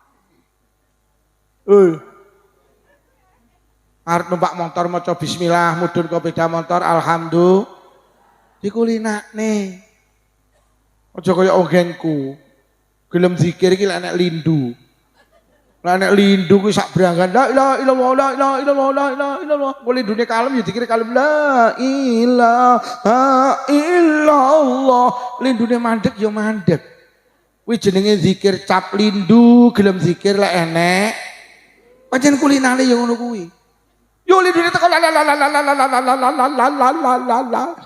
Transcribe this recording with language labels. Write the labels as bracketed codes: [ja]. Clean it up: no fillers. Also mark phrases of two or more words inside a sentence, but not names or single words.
[jv] Arep numpak motor maca bismillah, mudhun ke sepeda motor alhamdulillah. Dikulinakne. Aja kaya onggenku. Gelem zikir iki lek nek lindu. Lah nek lindu kuwi sak brangan [ar] لا إله إلا الله لا إله إلا الله لا إله إلا الله. [jv] Kok lindune kalem ya dikira kalem [ar] لا إله إلا الله. [jv] Lindune mandek ya mandek. Kuwi jenenge zikir cap lindu, gelem zikir lek enek. Pancen kulinane ya ngono kuwi. Yo lindune teko la la la la la la la la la la la.